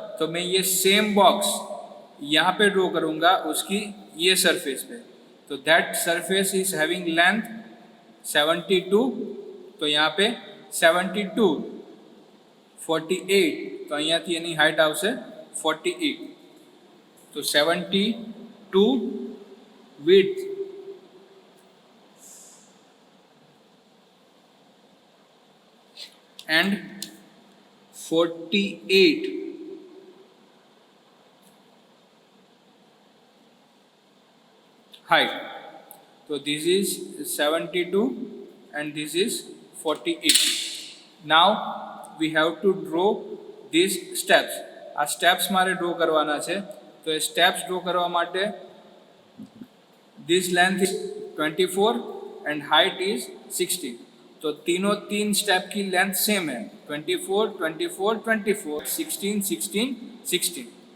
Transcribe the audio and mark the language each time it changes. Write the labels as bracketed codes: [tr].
[hi] तो मैं ये सेम बॉक्स यहाँ पे ड्रॉ करूँगा उसकी ये सरफेस पे. [en] तो that surface is having length 72. [hi] तो यहाँ पे [gu] 72 48 तो અહીંયાથી એની હાઇટ આવશે 48. [en] तो 72 width and 48 height. So this is 72 and this is 48. Now we have to draw these steps. [gu] આ સ્ટેપ્સ મારે ડ્રો કરવાના છે. તો એ સ્ટેપ્સ ડ્રો કરવા માટે [en] This length is 24 and height is 16. [hi] तो तीनों 3 स्टेप की लेंथ सेम है 24 24 24 16 16 16.